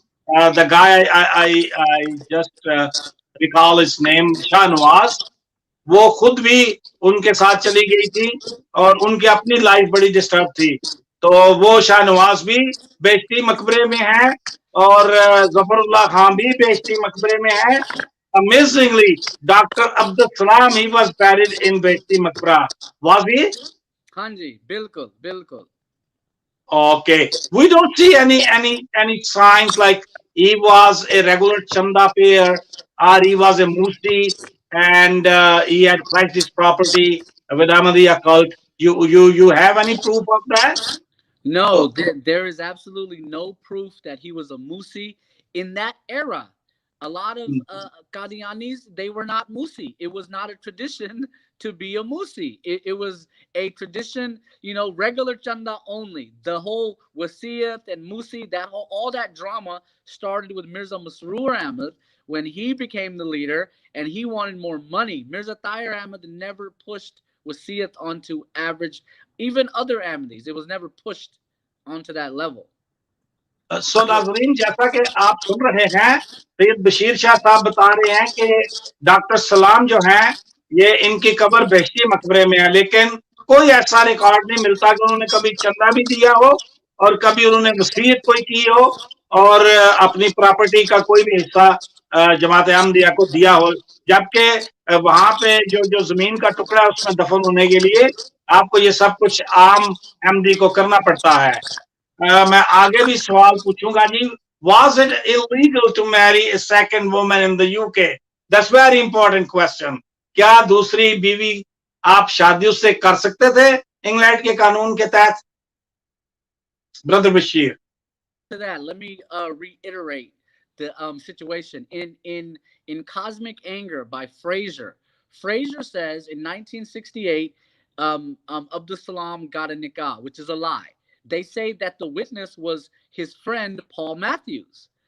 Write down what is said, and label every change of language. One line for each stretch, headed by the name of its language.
English: The guy I just recall his name,
Urdu: Shah Nawaz, وہ خود بھی ان کے ساتھ چلی گئی تھی اور ان کی اپنی لائف بڑی ڈسٹرب تھی. تو وہ شاہ نواز بھی بیشتی مقبرے میں ہے اور ظفر اللہ خان بھی بیشتی مقبرے میں ہے.
English: Amazingly, Dr. Abdus Salam, he was buried in Beheshti Maqbara. Was he?
Urdu: ہاں جی بالکل بالکل.
English: Okay. We don't see any signs like he was a regular chanda payer or he was a musti and he had pledged his property with Ahmadiyya cult. You have any proof of that? No, there is absolutely no proof that he was a Musi in that era. A lot of Qadianis, they were not Musi. It was not a tradition to be a Musi. It was a tradition, regular chanda only. The whole wasiyat and Musi, all that drama started with Mirza Masroor Ahmad when he became the leader and he wanted more money. Mirza Tahir Ahmad never pushed wasiyat onto average, even other Ahmadis. It was never pushed onto that level.
Urdu: سو ناظرین، جیسا کہ آپ سن رہے ہیں، سید بشیر شاہ صاحب بتا رہے ہیں کہ ڈاکٹر سلام جو ہیں یہ ان کی قبر بہشتی مقبرے میں ہے، لیکن کوئی ایسا ریکارڈ نہیں ملتا کہ انہوں نے کبھی چندہ بھی دیا ہو اور کبھی انہوں نے وصیت کوئی کی ہو اور اپنی پراپرٹی کا کوئی بھی حصہ جماعت احمدیہ کو دیا ہو. جبکہ وہاں پہ جو زمین کا ٹکڑا ہے اس میں دفن ہونے کے لیے آپ کو یہ سب کچھ عام احمدی کو کرنا پڑتا ہے. میں آگے بھی سوال پوچھوں گا جی.
English: Was it illegal to marry a second woman in the UK? That's very important question.
Urdu: کیا دوسری بیوی آپ شادی اس سے کر سکتے تھے انگلینڈ کے قانون کے تحت؟ برادر Bashir.
English: To that, let me reiterate the situation in Cosmic Anger by Fraser. Fraser says in 1968, Abdus Salam got a nikah, which is a lie. They say that the witness was his friend Paul Matthews.